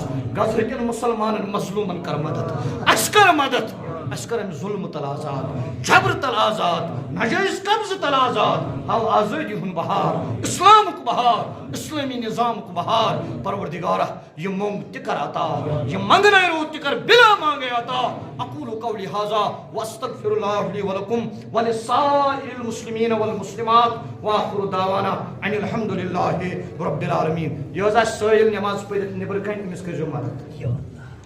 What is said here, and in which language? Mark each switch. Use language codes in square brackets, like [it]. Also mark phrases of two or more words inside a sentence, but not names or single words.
[ks] غزہٕکٮ۪ن مُسلمانن مظلوٗمن کر مدد اَسہِ کر مدد اَسہِ کر امہِ ظُلمہٕ تل آزاد جبرٕ تل آزاد ناجٲیز قبضہٕ تل آزاد ہاو آزٲدی ہُنٛد بہار اِسلامُک بہار اِسلٲمی نظامُک بہار پروردگارا یہِ موٚنگ تہِ کر عطا یہِ منگنَے روٗد تہِ کر بِلا مانگے عطا [ar] اقول قولی هذا واستغفر الله لي ولكم ولسائر المسلمين والمسلمات واخر دعوانا ان الحمد لله رب العالمين [ks] یہ ٲس اَسہِ سٲیِل نٮ۪ماز پٔرِتھ نٮ۪برٕ کَنۍ أمِس کٔرۍزیو مدد